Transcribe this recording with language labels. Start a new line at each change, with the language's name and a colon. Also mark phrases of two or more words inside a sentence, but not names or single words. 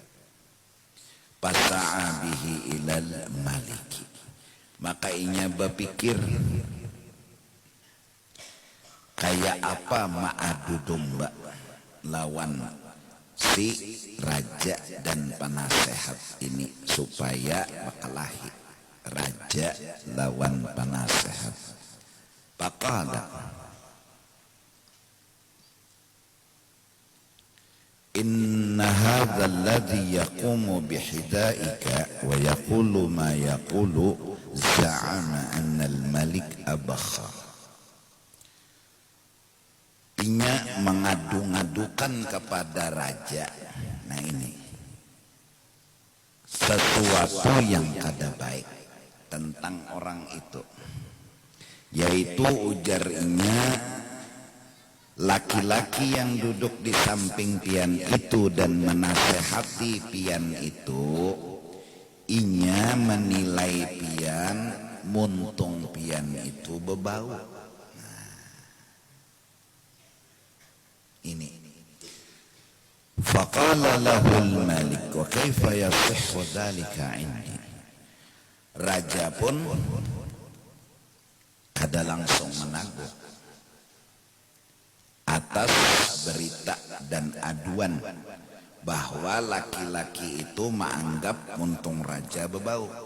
Arabic: فسعى به إلى الملك,
Banjar: maka inya berpikir kayak apa ma'adu domba lawan si raja dan penasehat ini supaya bakalahi raja lawan penasehat.
Arabic: فقال إن هذا الذي يقوم بحذائك ويقول ما يقول زعم أن الملك أبخر.
Banjar: Inya mengadu-ngadukan kepada raja. Nah ini sesuatu yang kada baik tentang orang itu, yaitu ujar inya laki-laki yang duduk di samping pian itu dan menasehati pian itu, inya menilai pian muntung pian itu bebau.
Arabic: Ini فقال له الملك وكيف يصح ذلك عندي.
Banjar: Raja pun kada langsung menangguh atas berita dan aduan bahwa laki-laki itu menganggap muntung raja bebau.